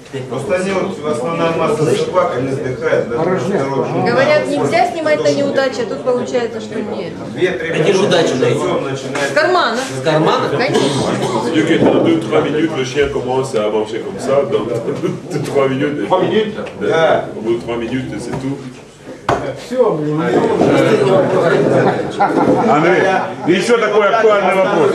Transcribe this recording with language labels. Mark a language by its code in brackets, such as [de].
[ru] Просто они вот в основном масса собак, они сдыхают. Говорят, нельзя снимать на неудачу, а тут получается, что нет. 2-3 минуты. С кармана. С кармана? Конечно. [fr] C'est-à-dire que dans 2-3 minutes, le chien commence à manger comme ça. Dans 3 minutes. 3 minutes? [ru] Да. [fr] Au bout de 3 minutes, c'est tout. [ru] Андрей, еще такой актуальный вопрос.